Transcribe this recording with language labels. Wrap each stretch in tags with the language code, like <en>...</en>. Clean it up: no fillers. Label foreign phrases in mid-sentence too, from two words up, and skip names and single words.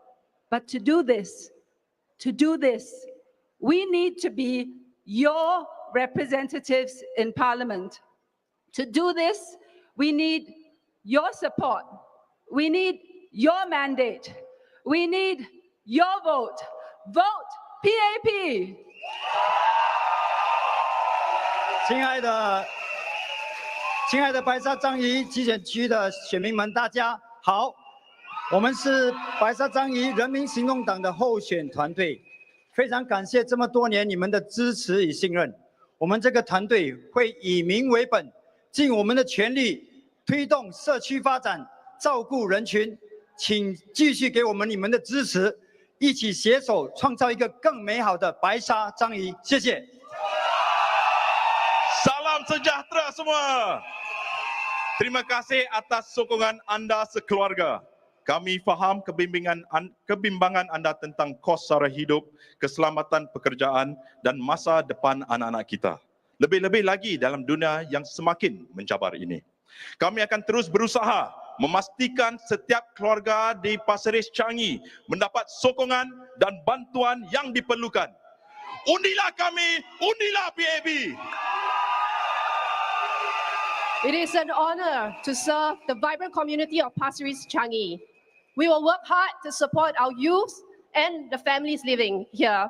<en>But to do this, we need to be your representatives in Parliament. To do this, we need your support. We need your mandate. We need your vote. Vote PAP!</en> <zh>亲爱的白沙张仪集选区的选民们，大家好！我们是白沙张仪人民行动党的候选团队，非常感谢这么多年你们的支持与信任。我们这个团队会以民为本，尽我们的全力推动社区发展，照顾人群。请继续给我们你们的支持，一起携手创造一个更美好的白沙张仪。谢谢。</zh> <ms>Salam sejahtera semua. Terima kasih atas sokongan anda sekeluarga. Kami faham kebimbangan anda tentang kos sara hidup, keselamatan pekerjaan dan masa depan anak-anak kita. Lebih-lebih lagi dalam dunia yang semakin mencabar ini. Kami akan terus berusaha memastikan setiap keluarga di Pasir Ris-Changi mendapat sokongan dan bantuan yang diperlukan. Undilah kami, undilah PAB.</ms> <en>It is an honor to serve the vibrant community of Pasir Ris-Changi. We will work hard to support our youth and the families living here.</en>